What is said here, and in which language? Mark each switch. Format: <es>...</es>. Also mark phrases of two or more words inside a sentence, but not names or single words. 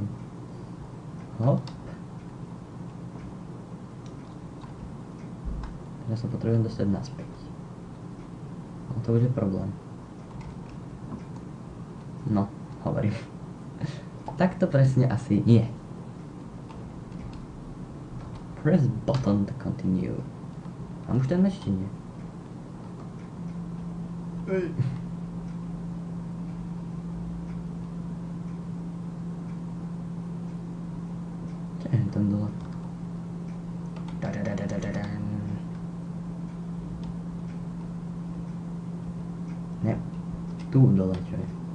<sk>Hop. Teraz sa potrebujem dostať naspäť. No to bude problém. No, hovorím. Tak to presne asi je.</sk> <en>Press button to continue.</en> <sk>Mám už ten meč, či nie? Čo je tam dole? Ne, tu dole, čo je?</sk>